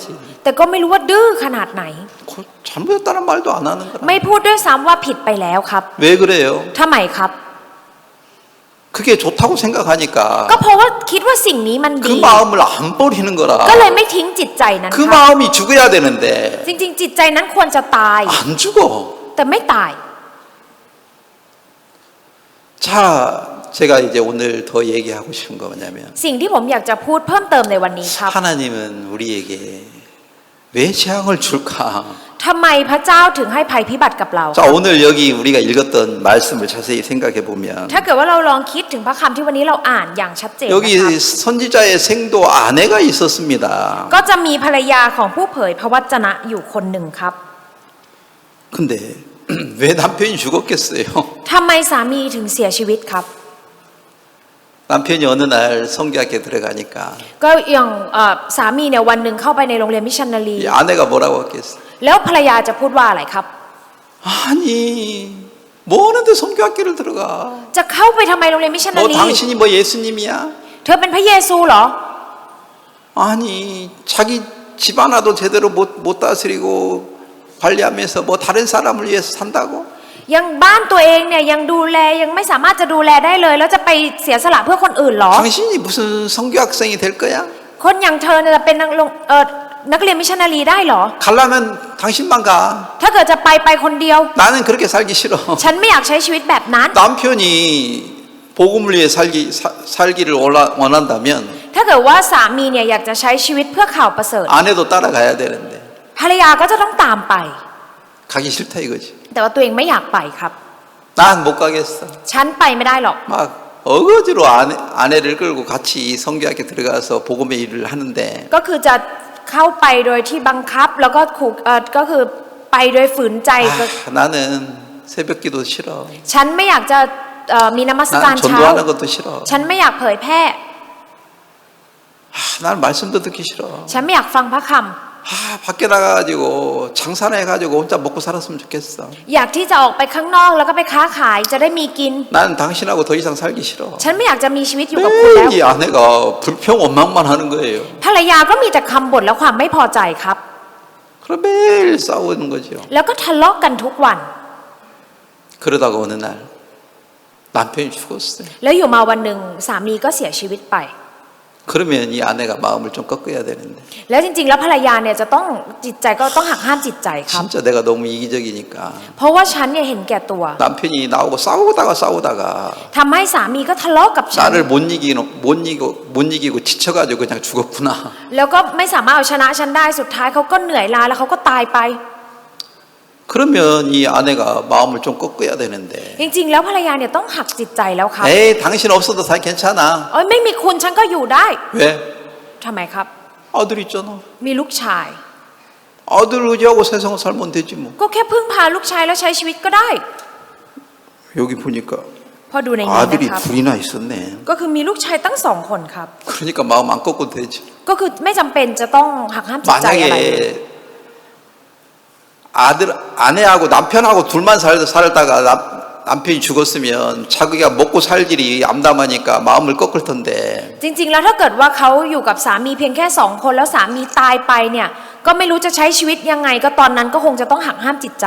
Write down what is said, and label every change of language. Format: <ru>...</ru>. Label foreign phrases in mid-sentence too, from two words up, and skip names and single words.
<th>แต่ก็ไม่รู้ว่าดื้อขนาดไหน</th> <ko>잘못했다는 말도 안 하는 거라</ko> <th>ไม่พูดด้วยซ้ำว่าผิดไปแล้วครับ</th> <ko>왜 그래요?</ko> <th>ทำไมครับ</th> <ko>그게 좋다고 생각하니까</ko> <th>ก็เพราะว่าคิดว่าสิ่งนี้มัน</th> <ko>그</ko> <th>ดี</th> <ko>마음을 안 버리는 거라</ko> <th>ก็เลยไม่ทิ้งจิตใจนั้น</th> <ko>그</ko> <th>ครับ</th> <ko>마음이 죽어야 되는데</ko> <th>จริงๆ จิตใจนั้นควรจะตาย</th> <ko>안 죽어</ko> <th>แต่ไม่ตาย</th> <ko>자 제가 이제 오늘 더 얘기하고 싶은 거 뭐냐면</ko> <th>สิ่งที่ผมอยากจะพูดเพิ่มเติมในวันนี้ครับ</th> <ko>하나님은 우리에게 왜 재앙을 줄까?</ko> <th>ทำไมพระเจ้าถึงให้ภัยพิบัติกับเรา</th> <ko>자, 오늘 여기 우리가 읽었던 말씀을 자세히 생각해 보면</ko> <th>ถ้าเกิดว่าเราลองคิดถึงพระคำที่วันนี้เราอ่านอย่างชัดเจนนะครับ</th> <ko>여기 선지자의 생도 아내가 있었습니다.</ko> <th>ก็จะมีภรรยาของผู้เผยพระวจนะอยู่คนหนึ่งครับ</th> <ko>근데 왜 남편이 죽었겠어요?</ko> <th>ทำไมสามีถึงเสียชีวิตครับ</th> <ko>남편이 어느 날 성교학교 들어가니까</ko> <th>ก็อย่างสามีเนี่ยวันหนึ่งเข้าไปในโรงเรียนมิชชันนารี</th> <ko>이 아내가 뭐라고 했겠어요?</ko> <th>แล้วภรรยาจะพูดว่าอะไรครับ</th> <ko>아니 뭐 하는데 성교학교를 들어가?</ko> <th>จะเข้าไปทำไมโรงเรียนมิชชันนา</th> <ko>너</ko> <th>รี</th> <ko>당신이 뭐 예수님이야?</ko> <th>เธอเป็นพระเยซูเหรอ</th> <ko>아니 자기 집 하나도 제대로 못 다스리고 관리하면서 뭐 다른 사람을 위해서 산다고?</ko> <th>ยังบ้านตัวเองเนี่ยยังดูแลยังไม่สามารถจะดูแลได้เลย แล้วจะไปเสียสละเพื่อคนอื่นเหรอ</th> <ko>당신이 무슨 성교학생이 될 거야?</ko> <th>คนอย่างเธอเนี่ยจะเป็นนักเรียนมิชชันนารีได้เหรอ</th> <ko>가려면 당신만 가.</ko> <th>ถ้าเกิดจะไปคนเดียว</th> <ko>나는 그렇게 살기 싫어.</ko> <th>ฉันไม่อยากใช้ชีวิตแบบนั้น</th> <ko>남편이 복음을 위해 살기를 원한다면</ko> <th>ถ้าเกิดว่าสามีเนี่ยอยากจะใช้ชีวิตเพื่อข่าวประเสริฐ</th> <ko>아내도 따라가야 되는데</ko> <th>ภรรยาก็จะต้องตามไป</th> <ko>가기 싫다 이거지.</ko> <th>แต่ว่าตัวเองไม่อยากไปครับ</th> <ko>난 못 가겠어.</ko> <th>ฉันไปไม่ได้หรอก</th> <ko>막 어거지로 아내를 끌고 같이 성교학에 들어가서 복음의 일을 하는데</ko> <th>ก็คือจะเข้าไปโดยที่บังคับแล้วก็ขู่ก็คือไปโดยฝืนใจ</th> <ko>나는 새벽기도 싫어.</ko> <th>ฉันไม่อยากจะมีนมัสการ</th> <ko>난</ko> <th>เช้า</th> <ko>전도하는 것도 싫어.</ko> <th>ฉันไม่อยากเผยแพร่</th> <ko>난 말씀도 듣기 싫어.</ko> <th>ฉันไม่อยากฟังพระค</th> <ko>밖에 나가가지고 장사나 해가지고 혼자 먹고 살았으면 좋겠어.</ko> <th>ำอยากที่จะออกไปข้างนอกแล้วก็ไปค้าขายจะได้มีกิน</th> <ko>난 당신하고 더 이상 살기 싫어.</ko> <th>ฉันไม่อยากจะมีชีวิตอยู่กับคุณแล้ว</th> <ko>매일 이 아내가 불평 원망만 하는 거예요.</ko> <th>ภรรยาก็มีแต่คำบ่นและความไม่พอใจครับ</th> <ko>그럼 매일 싸우는 거죠.</ko> <th>แล้วก็ทะเลาะกันทุกวัน</th> <ko>그러다가 어느 날 남편이 죽었어요.</ko> <th>แล้วอยู่มาวันหนึ่งสามีก็เสียชีวิตไป</th> <ko>그러면 이 아내가 마음을 좀 꺾어야 되는데</ko> <th>แล้วจริงๆแล้วภรรยาเนี่ยจะต้องจิตใจก็ต้องหักห้ามจิตใจครับ</th> <ko>진짜 내가 너무 이기적이니까</ko> <th>เพราะว่าฉันเนี่ยเห็นแก่ตัว</th> <ko>남편이 나오고 싸우다가</ko> <th>ทำให้สามีก็ทะเลาะกับฉัน</th> <ko>나를 못 이기고 지쳐가지고 그냥 죽었구나.</ko> <th>แล้วก็ไม่สามารถเอาชนะฉันได้สุดท้ายเขาก็เหนื่อยล้าแล้วเขาก็ตายไป</th> <ko>그러면 이 아내가 마음을 좀 꺾어야 되는데</ko> <th>จริงๆแล้วภรรยาเนี่ยต้องหักจิตใจแล้วครับ</th> <ko>에이 당신 없어도 다 괜찮아.</ko> <th>เอ้ยไม่มีคุณฉันก็อยู่ได้</th> <ko>왜?</ko> <th>ทำไมครับ</th> <ko>아들 있잖아.</ko> <th>มีลูกชาย</th> <ko>아들 의지하고 세상을 살면 되지 뭐.</ko> <th>ก็แค่พึ่งพาลูกชายแล้วใช้ชีวิตก็ได้</th> <ko>여기 보니까</ko> <th>พอดูในนี้</th> <ko>아들이</ko> <th>นะครับ</th> <ko>둘이나 있었네.</ko> <th>ก็คือมีลูกชายตั้งสองคนครับ</th> <ko>그러니까 마음 안 꺾어도 되지.</ko> <th>ก็คือไม่จำเป็นจะต้องหักห้ามจิตใจอะไรเลย</th> <ko>만약에 아내하고 남편하고 둘만 살다가 남편이 죽었으면 자기가 먹고 살 길이 암담하니까 마음을 꺾을 텐데</ko> <th>จริงๆแล้วถ้าเกิดว่าเขาอยู่กับสามีเพียงแค่สองคนแล้วสามีตายไปเนี่ยก็ไม่รู้จะใช้ชีวิตยังไงก็ตอนนั้นก็คงจะต้องหักห้ามจิตใจ</th>